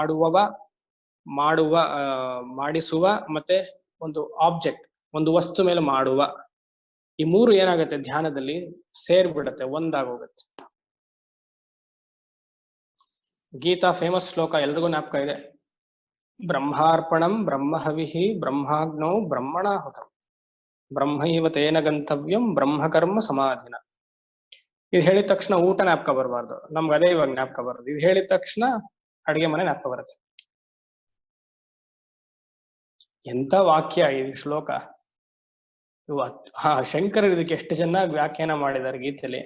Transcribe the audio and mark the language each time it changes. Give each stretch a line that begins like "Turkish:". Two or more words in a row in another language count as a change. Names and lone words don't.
Kannada: ಮಾಡಿಸುವ ಮತ್ತೆ ಒಂದು ಆಬ್ಜೆಕ್ಟ್, ಒಂದು ವಸ್ತು ಮೇಲೆ ಮಾಡುವ. ಈ ಮೂರು ಏನಾಗುತ್ತೆ ಧ್ಯಾನದಲ್ಲಿ ಸೇರ್ಬಿಡತ್ತೆ, ಒಂದಾಗೋಗತ್ತೆ. ಗೀತಾ ಫೇಮಸ್ ಶ್ಲೋಕ ಎಲ್ರಿಗೂ ಜ್ಞಾಪಕ ಇದೆ.
Sanskrit: ಬ್ರಹ್ಮಾರ್ಪಣಂ ಬ್ರಹ್ಮಹವಿಹಿ ಬ್ರಹ್ಮಾಗ್ನೌ ಬ್ರಹ್ಮಣಾಹುತಂ ಬ್ರಹ್ಮೈವ ತೇನ ಗಂತವ್ಯಂ ಬ್ರಹ್ಮಕರ್ಮ ಸಮಾಧಿನ.
Kannada: ಇದು ಹೇಳಿದ ತಕ್ಷಣ ಊಟ ಜ್ಞಾಪಕ ಬರಬಾರ್ದು, ನಮ್ಗೆ ಅದೇ ಇವಾಗ ಜ್ಞಾಪಕ ಬರೋದು. ಇದು ಹೇಳಿದ ತಕ್ಷಣ ಅಡಿಗೆ ಮನೆ ಜ್ಞಾಪಕ ಬರುತ್ತೆ. ಎಂತ ವಾಕ್ಯ ಈ ಶ್ಲೋಕ! ಶಂಕರರು ಇದಕ್ಕೆ ಎಷ್ಟು ಚೆನ್ನಾಗಿ ವ್ಯಾಖ್ಯಾನ ಮಾಡಿದ್ದಾರೆ ಗೀತೆಯಲ್ಲಿ.